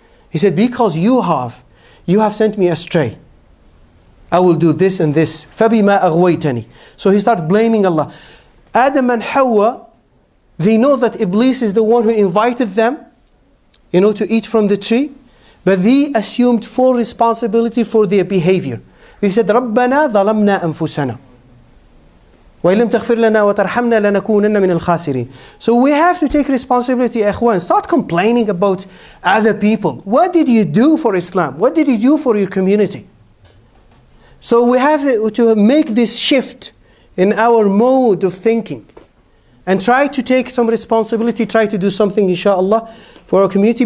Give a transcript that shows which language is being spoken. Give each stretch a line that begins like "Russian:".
English: He said, because you have sent me astray, I will do this and this.
Arabic: فَبِمَا أَغْوَيْتَنِي.
English: So he started blaming Allah. Adam and Hawa, they know that Iblis is the one who invited them, to eat from the tree. But they assumed full responsibility for their behavior. They said,
Arabic: رَبَّنَا ظَلَمْنَا أَنفُسَنَا وَإِلَّمْ تَغْفِرْ لَنَا وَتَرْحَمْنَا لَنَكُونَنَّ مِنَ الْخَاسِرِينَ.
English: So we have to take responsibility, ikhwan. Start complaining about other people. What did you do for Islam? What did you do for your community? So we have to make this shift in our mode of thinking and try to take some responsibility, try to do something, inshallah, for our community.